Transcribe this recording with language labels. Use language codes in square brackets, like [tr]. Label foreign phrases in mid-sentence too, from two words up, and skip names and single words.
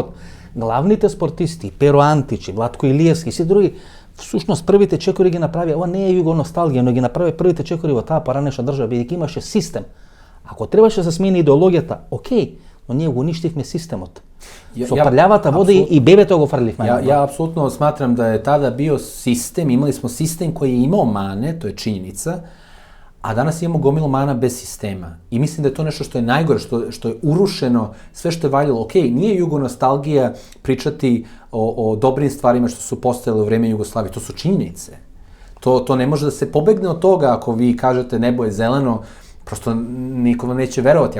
[mk] Главните спортисти, Перо Античи, Владко Илиевски и се други, всушност првите чекори ги направија, ова не е југоносталгија, но ги направи првите чекори во таа поранешна држава, бидејќи имаше систем. Ако требаше да се смени идеологијата, окей, но ние го уништивме системот. Со прљавата вода и бебето го фрливме. [sr] Ја апсолутно сматрам да е тада био систем, имали смо систем кој е имао мане, тоа е чињеница, a danas imamo gomilu mana bez sistema. I mislim da je to nešto što je najgore, što je urušeno, sve što je valjalo. Ok, nije jugonostalgija pričati o dobrim stvarima što su postojale u vreme Jugoslavije, to su činjenice. To ne može da se pobegne od toga ako vi kažete nebo je zeleno, prosto niko vam neće verovati.